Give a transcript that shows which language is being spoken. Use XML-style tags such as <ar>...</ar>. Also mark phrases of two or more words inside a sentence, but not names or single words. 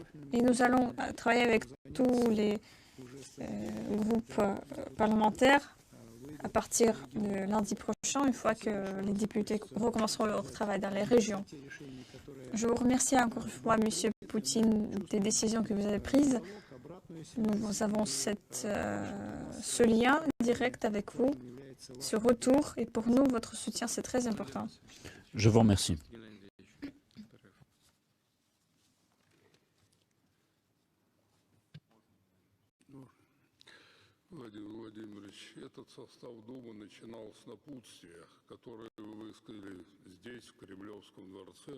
<fr>Et nous allons travailler avec tous les groupes parlementaires à partir de lundi prochain, une fois que les députés recommenceront leur travail dans les régions. Je vous remercie encore une fois, M. Poutine, des décisions que vous avez prises Nous avons ce lien direct avec vous, ce retour, et pour nous, votre soutien, c'est très important. Je vous remercie.</fr> <ru>Владимир Владимирович, этот состав Думы начинал с напутствия, которые вы высказали здесь, в Кремлевском дворце.</ru>